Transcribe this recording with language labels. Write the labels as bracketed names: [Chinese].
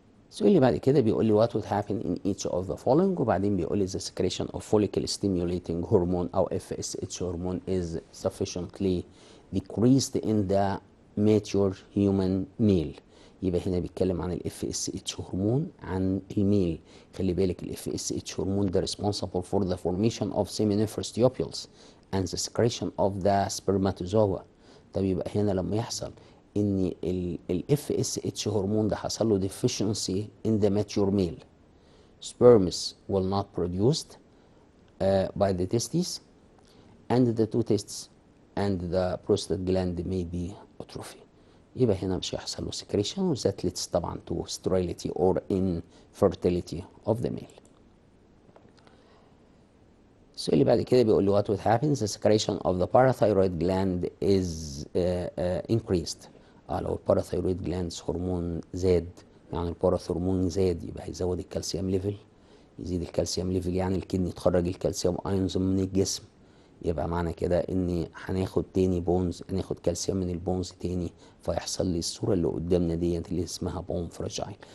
[Arabic] السؤال اللي بعد كده بيقول لي [English] what would happen in each of the following، [Arabic] وبعدين بيقول لي [English] the secretion of follicle stimulating hormone أو FSH hormone is sufficiently decreased in the mature human male. [Arabic] يبقى هنا بيتكلم عن ال FSH هرمون عن الميل. خلي بالك ال FSH هرمون ده [English] responsible for the formation of seminiferous tubules and the secretion of the spermatozoa. [Arabic] طب يبقى هنا لما يحصل ان ال FSH هرمون ده حصل له [English] deficiency in the mature male, sperms will not produced by the testes and the two testes and the prostate gland may be atrophy. [Arabic] يبقى هنا مش هيحصل له [English] secretion that leads طبعا to sterility or infertility of the male. [Arabic] السؤال اللي بعد كده بيقول لي [English] what would happen the secretion of the parathyroid gland is increased. [Arabic] لو الباراثيرويد جلاندز هرمون زاد، يعني الباراث هرمون زاد يبقى هيزود الكالسيوم ليفل. يزيد الكالسيوم ليفل يعني الكدني تخرج الكالسيوم ايونز من الجسم، يبقى معنى كده ان هناخد تاني بونز، هناخد كالسيوم من البونز تاني، فيحصل لي الصوره اللي قدامنا ديت اللي اسمها بون فراجايل.